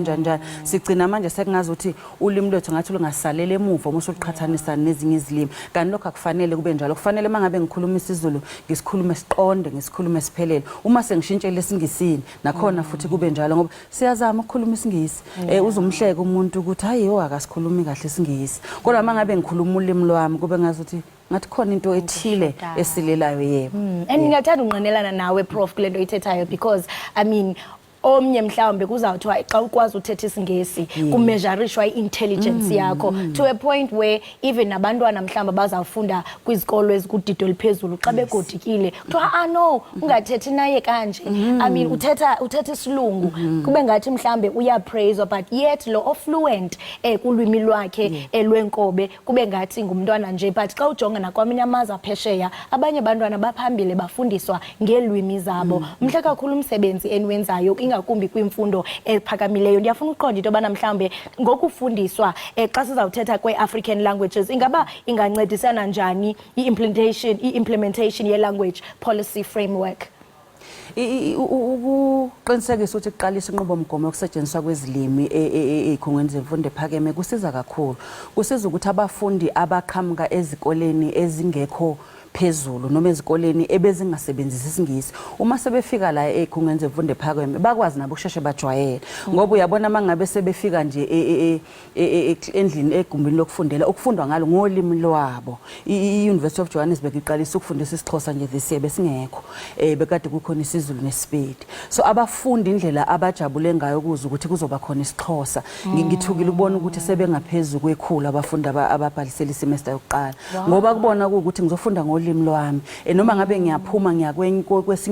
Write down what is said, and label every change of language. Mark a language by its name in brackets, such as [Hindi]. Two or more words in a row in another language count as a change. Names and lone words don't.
[Zulu] njani sigcina manje sekungazi ukuthi ulimi lwethu ngathi lungasalele emuva uma usuqhathanisa nezinye izilimi kanti lokho akufanele kube njalo kufanele mangabe ngikhuluma isiZulu ngisikhulume siqonde ngisikhulume siphelele uma sengishintshe lesingisini nakhona futhi kube njalo ngoba siyazama ukukhuluma isingisi uzumhleka umuntu ukuthi hayiyo akasikhulumi kahle isingisi kodwa mangabe ngikhuluma ulimi lwami kube ngazi ukuthi ngathi khona into ethile esilelayo yebo [Xhosa] and ngingathanda unqinelana nawe prof kulento ithethayo [English] because I mean [Xhosa] omnye mhlawumbe kuzawuthiwa xa ukwazi uthetha isingesi kumeasurishwa i-intelligence yakho [English] to a point where even [Xhosa] abantwana mhlawumbe bazawufunda kwizikolo ezikudido eliphezulu xa begodikile kuthiwa no ungathethi naye kanje [English] I mean [Xhosa] uthetha isilungu kube ngathi mhlawumbe uyapraise [English] but yet [Xhosa] lo ofluent kulwimi lwakhe elwenkobe kube ngathi ngumntwana nje but xa ujonga nakwamanye amazwe aphesheya abanye abantwana baphambile bafundiswa ngelwimi zabo mhle kakhulu umsebenzi enwenzayo ingakumbi kwimfundo ephakamileyo ndiyafuna uqonda into bana mhlambe ngokufundiswa xa sizawuthetha kwe- [English] African languages [Xhosa] ingaba ingancedisana njani i-implementation ye- [English] language policy framework [Zulu] ukuqinisekisa ukuthi kuqalisa inqubomgomo yokusetshenziswa kwezilimi ezikhungweni zemfundo ephakeme kusiza kakhulu kusiza ukuthi abafundi abaqhamuka ezikoleni ezingekho phezulu noma ezikoleni ebezingasebenzisi isingisi uma sebefika la ezikhungweni zemfundo ephakeme bakwazi nabo ukusheshe bajwayele ngoba uyabona mangabe sebefika nje endlini egumbini lokufundela ukufundwa ngalo ngolimi lwabo i-University of Johannesburg iqalisa ukufundisa isiXhosa nje [English] this year [Zulu] besingekho bekade kukhona isiZulu nesipedi so abafundi indlela abajabule ngayo kuze ukuthi kuzoba khona isiXhosa ngithukile ukubona ukuthi sebengaphezulu kwekhulu abafundi ababhalisela isemester yokuqala ngoba kubona ukuthi ngizofunda ngolimi lwami noma ngabe ngiyaphuma kwesinye